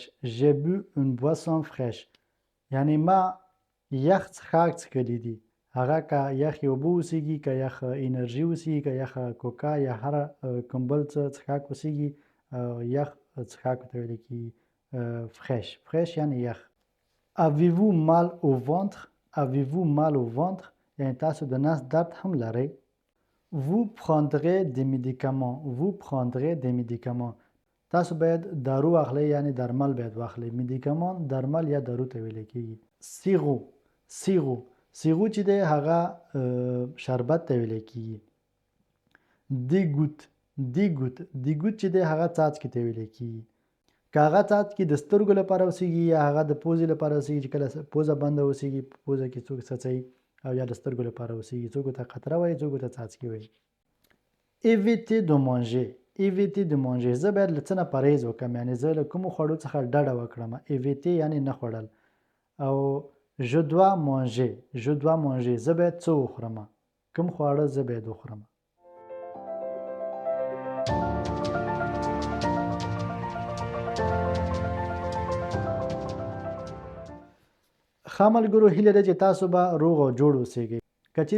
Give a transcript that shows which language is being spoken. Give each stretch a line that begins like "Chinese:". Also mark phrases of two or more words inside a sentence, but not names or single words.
French: j'ai bu une boisson fraîche
Pashto: یعنې ما یخ څښاک څښلي دي. هغه که یخې اوبه اوسیږي، که یخ انرژي اوسیږي، که یخ کوکا یا هر کوم بل څه څښاک اوسیږي، یخ څښاک ورته ویل کېږي فرېش. فرېش یعنې یخ.
French: avez-vous mal au ventre. avez-vous mal au ventre
Pashto: یعنې تاسو د نس درد هم لرئ.
French: vous prendrez des médicaments vous prendrez des médicaments
Pashto: تاسو باید دارو واخلئ یعنی درمل باید واخلئ میدیکامان درمل یا دارو ته ویل کیږي سیغو چې دی هغه شربت ته ویل کیږي دیګوت چې دی هغه څاڅکي ته ویل کیږي که هغه څاڅکي د سترګو لپاره اوسیږي یا هغه د پوزې لپاره اوسیږي چې کله پوزه بنده اوسیږي پوزه کې څوک څڅوي او یا د سترګو لپاره اوسیږي څوک ته قطره وایي څوک ته څاڅکي وایي
French: éviter de manger
Pashto: زه باید له څه نه پرهیز وکړم یعنی زه له کومو خوړو څخه ډډه وکړم éviter یعنی نه خوړل او
French: je dois manger
Pashto: زه باید څه وخورم کوم خواړه زه باید وخورم ښه ملګرو هیله ده چې تاسو به روغ او جوړ اوسئ که چیرې